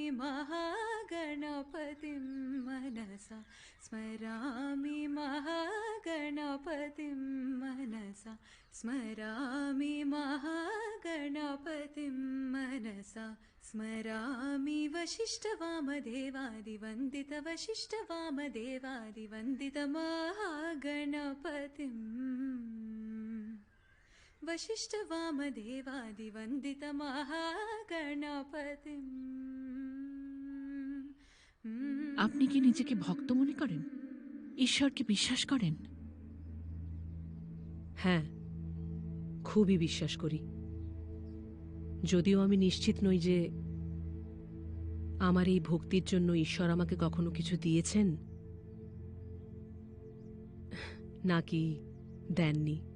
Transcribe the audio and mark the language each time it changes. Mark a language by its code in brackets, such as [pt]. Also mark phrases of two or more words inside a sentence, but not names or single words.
[sa] महागणपतिं मनसा स्मरामि, महागणपतिं मनसा स्मरामि, महागणपतिं मनसा स्मरामि, वसिष्ठवामदेवादिवन्दित वसिष्ठवामदेवादिवन्दित महागणपतिं, वसिष्ठवामदेवादिवन्दित महागणपतिं। [bn] আপনি কি নিজেকে ভক্ত মনে করেন? ঈশ্বরকে বিশ্বাস করেন? হ্যাঁ, খুবই বিশ্বাস করি। যদিও আমি নিশ্চিত নই যে আমার এই ভক্তির জন্য ঈশ্বর আমাকে কখনো কিছু দিয়েছেন নাকি দেননি।